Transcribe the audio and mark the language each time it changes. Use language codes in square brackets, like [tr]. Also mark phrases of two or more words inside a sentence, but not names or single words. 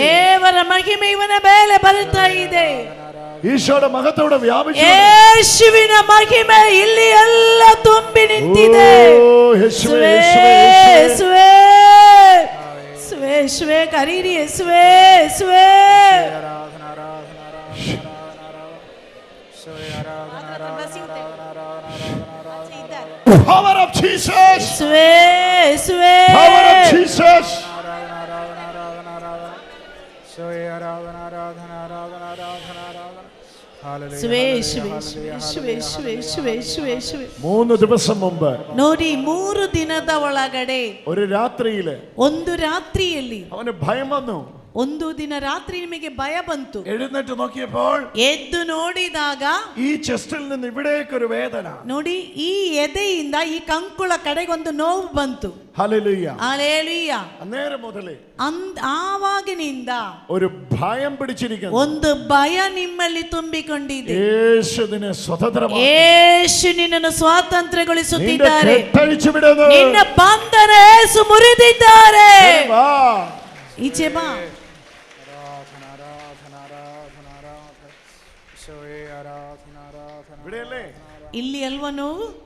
[kn] ದೇವರ ಮಹಿಮೆ ಇವನ ಮೇಲೆ ಬರುತ್ತಾ ಇದೆ. ಈಶ್ವರ ಮಹತ್ವದ ವ್ಯಾಪಿಸಿ ಯೇಸುವಿನ ಮಹಿಮೆ ಇಲ್ಲಿ ಎಲ್ಲ ತುಂಬಿ ನಿಂತಿದೆ. ಯೇಸುವೆ ಯೇಸುವೆ ಯೇಸುವೆ ಯೇಸುವೆ ಕರೀರಿ, ಯೇಸುವೆ ಯೇಸುವೆ. [en] Power of Jesus. [kn] ಯೇಸುವೆ ಯೇಸುವೆ. [en] Power of Jesus. [ml] മൂന്ന് ദിവസം മുമ്പ് [kn] ನೋಡಿ 3 ದಿನದ ಒಳಗಡೆ [ml] ഒരു രാത്രിയില് [kn] ಒಂದು ರಾತ್ರಿಯಲ್ಲಿ [ml] അവന് ഭയം വന്നു. [kn] ಒಂದು ದಿನ ರಾತ್ರಿ ನಿಮಗೆ ಭಯ ಬಂತು. [ml] എഴുന്നേറ്റ് നോക്കിയപ്പോൾ [kn] ಎದ್ದು ನೋಡಿದಾಗ [ml] ഈ ചെസ്റ്റിൽ നിന്ന് ഇവിടേക്ക് ഒരു വേദന. [kn] ನೋಡಿ ಈ ಎದೆಯಿಂದ ಈ ಕಂಕುಳ ಕಡೆಗೆ ಒಂದು ನೋವು ಬಂತು. [ml] ഹല്ലേലൂയ ഹല്ലേലൂയ. അന്നേരം മുതലേ [kn] ಆವಾಗಿನಿಂದ [ml] ഒരു ഭയം പിടിച്ചിരിക്കുന്നു. [kn] ಒಂದು ಭಯ ನಿಮ್ಮಲ್ಲಿ ತುಂಬಿಕೊಂಡಿದೆ. [ml] യേശു നിന്നെ സ്വതന്ത്രമാക്കി, [kn] ಯೇಸು ನಿನ್ನನ್ನು ಸ್ವಾತಂತ್ರ್ಯಗೊಳಿಸುತ್ತಿದ್ದಾರೆ. ನಿನ್ನ ಬಂಧನ ಯೇಸು ಮುರಿದಿದ್ದಾರೆ. ಈಚೆ ಬಾ. ಇಲ್ಲಿ ಅಲ್ವಾ ನೋವು?